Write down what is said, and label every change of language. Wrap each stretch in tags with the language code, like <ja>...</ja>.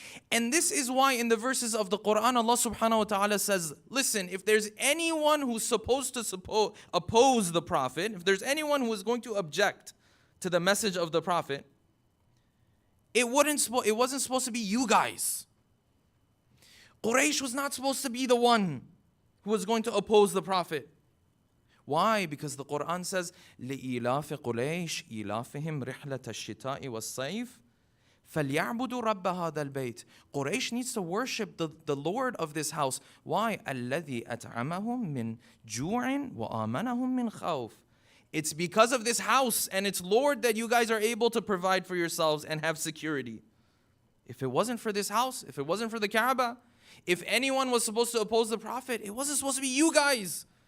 <en>And this is why in the verses of the Quran, Allah subhanahu wa ta'ala says, listen, if there's anyone who's supposed to oppose the Prophet, if there's anyone who is going to object to the message of the Prophet, it wasn't supposed to be you guys. Quraysh was not supposed to be the one who was going to oppose the Prophet. Why? Because the Quran says,</en> <ar>لِإِلَافِ قُرَيْشِ إِلَافِهِمْ رِحْلَةَ الشِّتَاءِ وَالصَّيْفِ فَلْيَعْبُدُوا رَبَّ هَذَا الْبَيْتِ.</ar> <en>Quraysh needs to worship the Lord of this house. Why?</en> <ar>الَّذِي أَطْعَمَهُم مِّن جُوعٍ وَآمَنَهُم مِّن خَوْفٍ.</ar> <en>It's because of this house and its Lord that you guys are able to provide for yourselves and have security. If it wasn't for this house, if it wasn't for the Kaaba, if anyone was supposed to oppose the Prophet, it wasn't supposed to be you guys.</en>